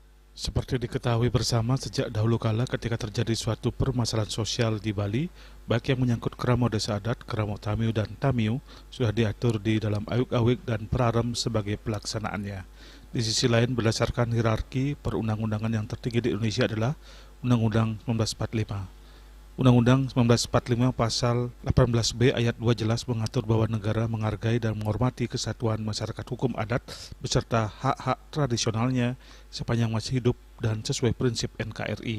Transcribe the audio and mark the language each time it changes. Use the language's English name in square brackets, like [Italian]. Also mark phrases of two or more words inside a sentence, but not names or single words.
[Indonesian] Seperti diketahui bersama, sejak dahulu kala ketika terjadi suatu permasalahan sosial di Bali, baik yang menyangkut keramo desa adat, keramo tamiu dan tamiu, sudah diatur di dalam awik-awik dan prarem sebagai pelaksanaannya. Di sisi lain, berdasarkan hierarki perundang-undangan yang tertinggi di Indonesia adalah Undang-Undang 1945. Undang-Undang 1945 pasal 18B ayat 2 jelas mengatur bahwa negara menghargai dan menghormati kesatuan masyarakat hukum adat beserta hak-hak tradisionalnya sepanjang masih hidup dan sesuai prinsip NKRI.